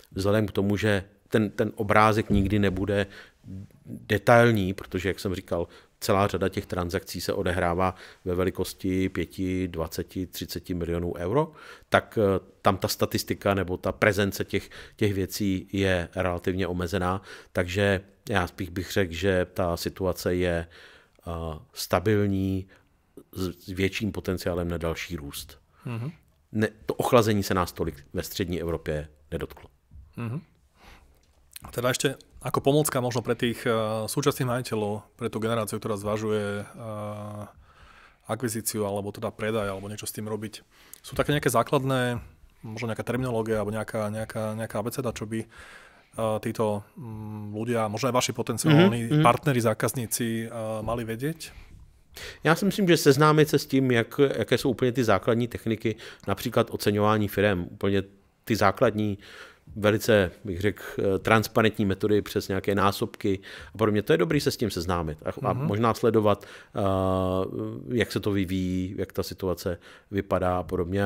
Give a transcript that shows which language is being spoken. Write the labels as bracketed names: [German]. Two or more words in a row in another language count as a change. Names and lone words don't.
[Czech] k tomu, že ten obrázek nikdy nebude detailní, protože, jak jsem říkal, celá řada těch transakcí se odehrává ve velikosti 5, 20, 30 milionů euro, tak tam ta statistika nebo ta prezence těch věcí je relativně omezená, takže já spíš bych řekl, že ta situace je stabilní s větším potenciálem na další růst. To ochlazení se nás tolik ve střední Evropě nedotklo. [Slovak] Teda ešte ako pomôcka možno pre tých súčasných majiteľov, pre tú generáciu, ktorá zvažuje akvizíciu alebo teda predaj alebo niečo s tým robiť. Sú také nejaké základné, možno nejaká terminológia alebo nejaká abeceda, čo by títo ľudia, možno aj vaši potenciálni partneri, zákazníci mali vedieť? [Czech] Já si myslím, že seznámit se s tím, jaké jsou úplně ty základní techniky, například oceňování firem, úplně ty základní, velice, bych řekl, transparentní metody přes nějaké násobky a podobně. To je dobré se s tím seznámit a možná sledovat, jak se to vyvíjí, jak ta situace vypadá a podobně.